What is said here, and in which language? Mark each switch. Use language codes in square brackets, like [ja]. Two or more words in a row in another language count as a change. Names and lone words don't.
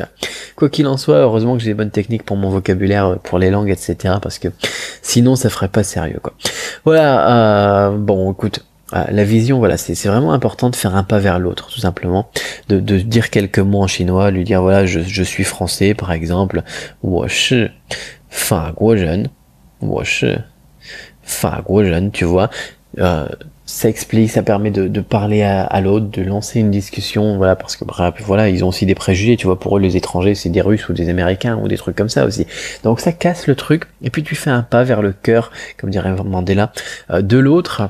[fr] Quoi qu'il en soit, heureusement que j'ai des bonnes techniques pour mon vocabulaire, pour les langues, etc. Parce que sinon, ça ferait pas sérieux, quoi. Voilà, bon, écoute, la vision, voilà, c'est vraiment important de faire un pas vers l'autre, tout simplement, de dire quelques mots en chinois, lui dire voilà, je suis français, par exemple, [zh] 我是法国人，我是法国人， [fr] tu vois, ça explique, ça permet de parler à l'autre, de lancer une discussion, voilà, parce que bref, voilà, ils ont aussi des préjugés, tu vois, pour eux les étrangers c'est des Russes ou des Américains ou des trucs comme ça aussi. Donc ça casse le truc, et puis tu fais un pas vers le cœur, comme dirait Mandela, de l'autre.